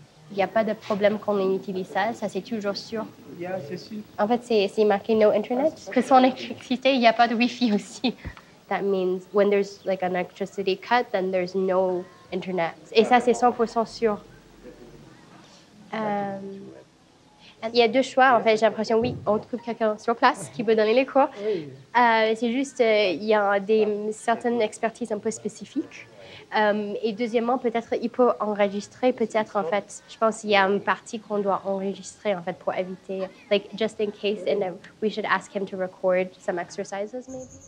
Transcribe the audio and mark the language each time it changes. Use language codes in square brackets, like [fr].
[fr] Il n'y a pas de problème quand on utilise ça c'est toujours sûr. [en] Yeah, [fr] c'est sûr. En fait, c'est marqué no internet. Que sans électricité, il n'y a pas de Wi-Fi aussi. [en] That means when there's like an electricity cut, then there's no internet. [fr] Et ça, c'est 100% sûr. Il y a deux choix, en fait, j'ai l'impression, oui, on trouve quelqu'un sur place qui peut donner les cours. C'est juste, il y a certaines expertises un peu spécifiques. Et deuxièmement, peut-être, il peut enregistrer, peut-être, en fait, je pense qu'il y a une partie qu'on doit enregistrer, en fait, pour éviter, [en] like, just in case, and we should ask him to record some exercises, maybe.